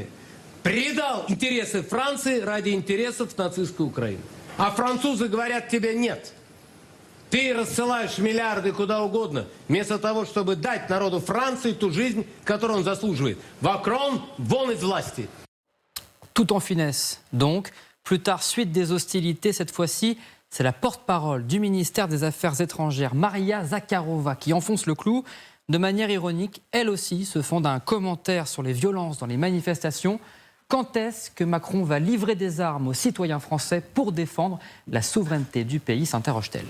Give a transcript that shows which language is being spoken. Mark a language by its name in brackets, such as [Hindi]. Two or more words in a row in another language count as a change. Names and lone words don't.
[Russian] Предал интересы Франции ради интересов нацистской Украины. А французы говорят тебе нет. Ты рассылаешь миллиарды куда угодно, вместо того, чтобы дать народу Франции ту жизнь, которую он заслуживает. Макрон, вон из власти. [French] Tout en finesse, donc. Plus tard, suite des hostilités, cette fois-ci, c'est la porte-parole du ministère des Affaires étrangères, Maria Zakharova, qui enfonce le clou. De manière ironique, elle aussi se fonde un commentaire sur les violences dans les manifestations. Quand est-ce que Macron va livrer des armes aux citoyens français pour défendre la souveraineté du pays, s'interroge-t-elle.